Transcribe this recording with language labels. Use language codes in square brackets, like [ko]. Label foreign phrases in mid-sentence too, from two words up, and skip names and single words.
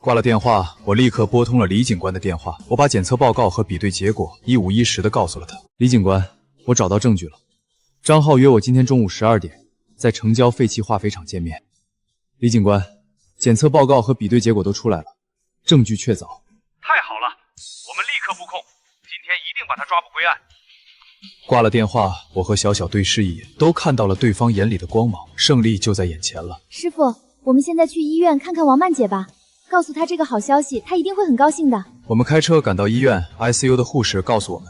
[zh] 掛了電話，我立刻撥通了李警官的電話，我把檢測報告和比對結果一五一十地告訴了他。李警官，我找到證據了，張浩約我今天中午12點在成交廢棄化肥廠見面。李警官，檢測報告和比對結果都出來了，證據確鑿。太好了，我們立刻布控，今天一定把他抓捕歸案。掛了電話，我和小小對視一眼，都看到了對方眼裡的光芒，勝利就在眼前了。師傅，我們現在去醫院看看王曼姐吧，告訴她這個好消息，她一定會很高興的。我們開車趕到醫院 ，ICU 的護士告訴我們，